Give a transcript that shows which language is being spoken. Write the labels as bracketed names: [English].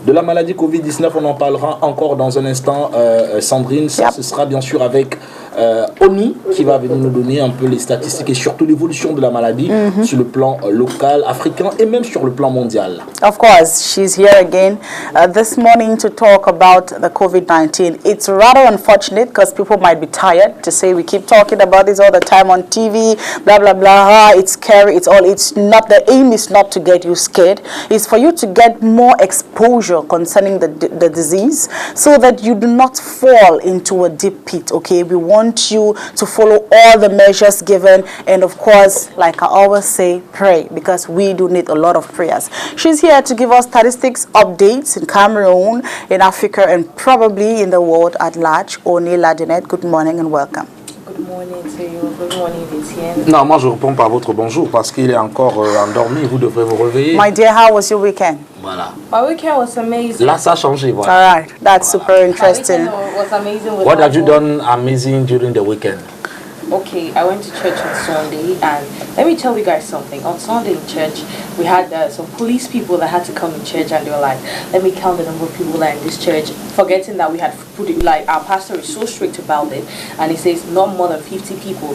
[French] De la maladie Covid-19, on en parlera encore dans un instant, Sandrine. Ça, ce sera bien sûr avec ONI qui va venir nous donner un peu les statistiques et surtout l'évolution de la maladie sur le plan local, africain et même sur le plan mondial. [English] Of course, she's here again this morning to talk about the COVID-19. It's rather unfortunate because people might be tired to say we keep talking about this all the time on TV, blah, blah, blah. It's scary. It's not, the aim is not to get you scared. It's for you to get more exposure concerning the disease so that you do not fall into a deep pit, okay? We want you to follow all the measures given, and of course, like I always say, pray, because we do need a lot of prayers. She's here to give us statistics updates in Cameroon, in Africa, and probably in the world at large. Oni Ladonette, good morning and welcome. Good morning to you. Good morning, Etienne. [French] Non, moi je réponds par votre bonjour parce qu'il est encore endormi. Vous devrez vous réveiller. [English] My dear, how was your weekend? [French] Voilà. [English] My weekend was amazing. [French] Là, ça a changé. Voilà. [English] All right, that's super interesting. My weekend was amazing. What have you done amazing during the weekend? Okay, I went to church on Sunday, and let me tell you guys something. On Sunday in church, we had some police people that had to come in church, and they were like, let me count the number of people that are in this church, forgetting that we had put it, like, our pastor is so strict about it, and he says not more than 50 people.